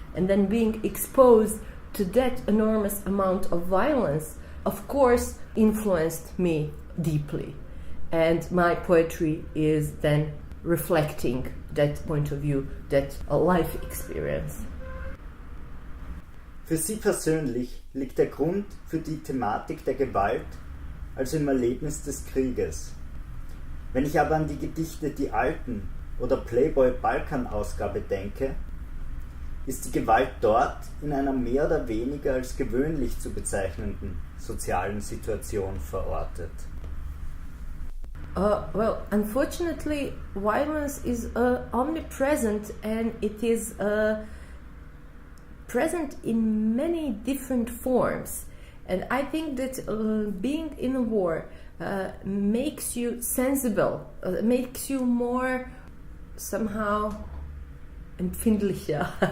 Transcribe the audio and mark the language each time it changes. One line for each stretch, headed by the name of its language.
English: And then being exposed to that enormous amount of violence, of course, influenced me deeply. And my poetry is then reflecting that point of view, that life experience.
German: Für Sie persönlich liegt der Grund für die Thematik der Gewalt also im Erlebnis des Krieges. Wenn ich aber an die Gedichte Die Alten oder Playboy Balkan-Ausgabe denke, ist die Gewalt dort in einer mehr oder weniger als gewöhnlich zu bezeichnenden sozialen Situation verortet.
English: Well, unfortunately, violence is omnipresent, and it is present in many different forms. And I think that being in a war makes you sensible, makes you more somehow empfindlicher.